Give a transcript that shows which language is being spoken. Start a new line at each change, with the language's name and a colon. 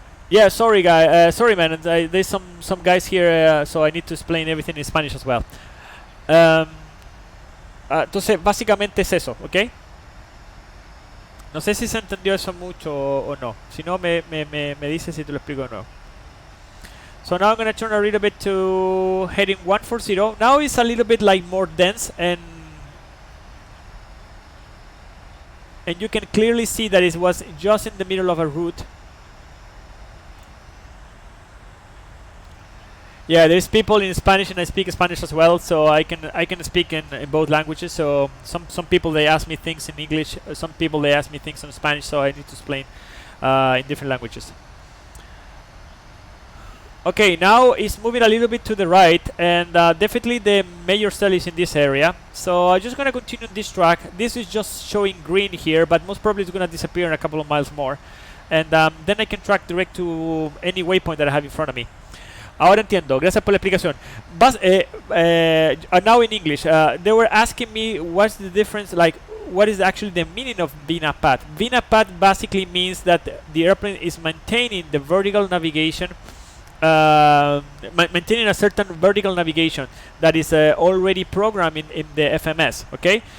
English: Yeah, sorry man, there's some guys here, so I need to explain everything in Spanish as well.
Spanish: Entonces, básicamente es eso, ¿ok? No sé si se entendió eso mucho o no. Si no, me dices si te lo explico o no.
English: So now I'm going to turn a little bit to heading 140. Now it's a little bit like more dense, and you can clearly see that it was just in the middle of a route. Yeah, there's people in Spanish, and I speak Spanish as well, so I can speak in both languages. So some people, they ask me things in English, some people they ask me things in Spanish, so I need to explain in different languages. Okay, now it's moving a little bit to the right, and definitely the major cell is in this area. So I'm just gonna continue this track. This is just showing green here, but most probably it's gonna disappear in a couple of miles more, and then I can track direct to any waypoint that I have in front of me.
Spanish: Ahora entiendo, gracias por la explicación.
English: Now in English, they were asking me what's the difference, like what is actually the meaning of VNAV-PAD. VNAV-PAD basically means that the airplane is maintaining the vertical navigation, maintaining a certain vertical navigation that is already programmed in the FMS, okay?